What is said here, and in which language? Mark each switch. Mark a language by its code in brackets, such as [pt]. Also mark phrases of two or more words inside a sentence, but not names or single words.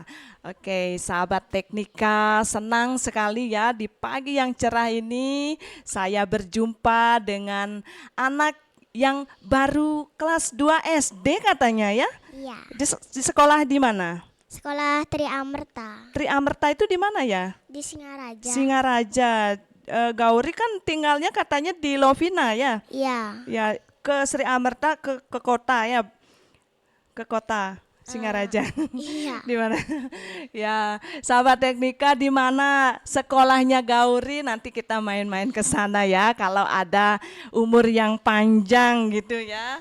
[id] Oke, sahabat Teknika, senang sekali ya di pagi yang cerah ini saya berjumpa dengan anak yang baru kelas 2 SD katanya ya. Iya. Di sekolah di mana? Sekolah Tri Amerta Tri Amerta itu di mana ya? di Singaraja. Singaraja. Gauri kan tinggalnya katanya di Lovina ya? Iya. Ya, ke Sri Amerta ke kota ya. Ke kota Singaraja. Iya. Di mana? Ya, sahabat Teknika, di mana sekolahnya Gauri, nanti kita main-main ke sana ya kalau ada umur yang panjang gitu ya.